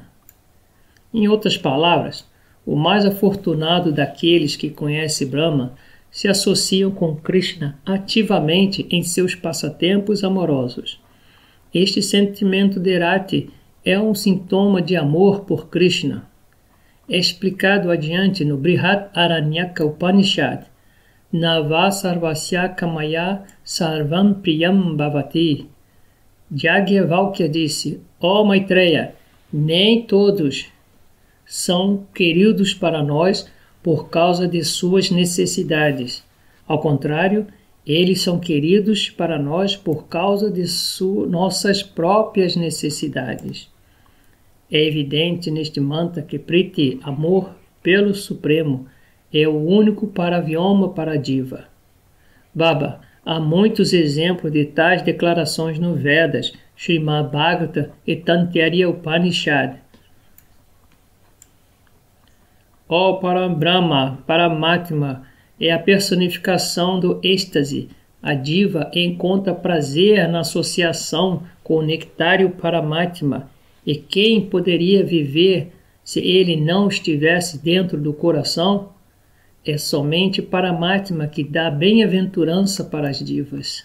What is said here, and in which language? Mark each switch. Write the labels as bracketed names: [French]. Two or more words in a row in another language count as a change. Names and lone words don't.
[Portuguese] Em outras palavras, o mais afortunado daqueles que conhecem Brahma se associam com Krishna ativamente em seus passatempos amorosos. Este sentimento de rati é um sintoma de amor por Krishna. É explicado adiante no Brihat Aranyaka Upanishad: [Sanskrit] न वा सर्वस्य कामाय सर्वं प्रियं भवति. [Portuguese] Yajnavalkya disse: Ó Maitreya, nem todos são queridos para nós por causa de suas necessidades. Ao contrário, eles são queridos para nós por causa de nossas próprias necessidades. É evidente neste mantra que Priti, amor pelo Supremo, é o único paravyoma para a diva. Baba, há muitos exemplos de tais declarações no Vedas, Srimad Bhagavata e Tantya Upanishad. Ó Parabrahma, Paramatma, é a personificação do êxtase. A diva encontra prazer na associação com o nectário Paramatma. E quem poderia viver se ele não estivesse dentro do coração? É somente Paramatma que dá bem-aventurança para as divas.